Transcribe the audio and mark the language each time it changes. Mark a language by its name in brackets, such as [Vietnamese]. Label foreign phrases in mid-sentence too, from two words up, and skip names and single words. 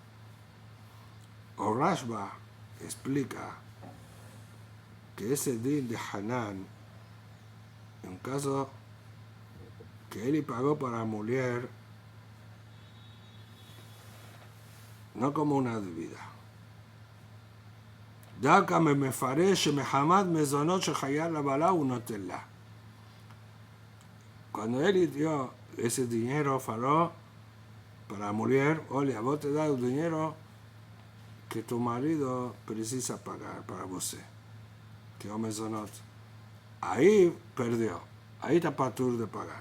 [Spanish] O Rashba explica que ese din de Hanan, en un caso que él pagó para la mujer, no como una deuda. [Hebrew] דווקא מפרש שמחמת מזונות שחייל לבעלה הוא נותן לה. [Spanish] Cuando él dio ese dinero, faló para la mujer, oye, vos te das el dinero que tu marido precisa pagar para vos, que es mezonot. Ahí perdió, ahí está patur de pagar.